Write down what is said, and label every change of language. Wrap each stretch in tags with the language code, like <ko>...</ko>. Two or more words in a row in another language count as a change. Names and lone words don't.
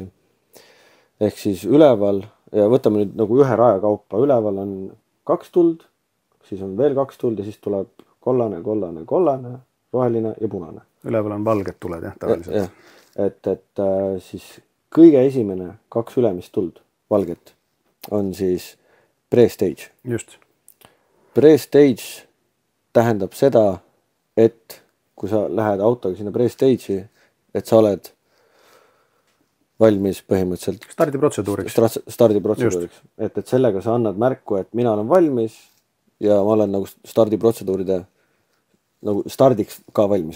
<et>Ehk siis üleval, ja võtame nüüd nagu ühe raja kaupa, üleval on 2 tuld, siis on veel 2 tuld ja siis tuleb kollane, roheline ja punane. Üleval on valged tuled, jah, tavaliselt. Et siis kõige esimene 2 ülemist tuld, valget, on siis pre-stage. Just. Pre-stage tähendab seda, et kui sa lähed autoga sinna pre-stage'i, et sa oled valmis põhimõtteliselt stardiprotseduuriks. Et sellega sa annad märku, et mina olen valmis ja ma olen nagu stardiprotseduuride nagu stardiks ka valmis.</et>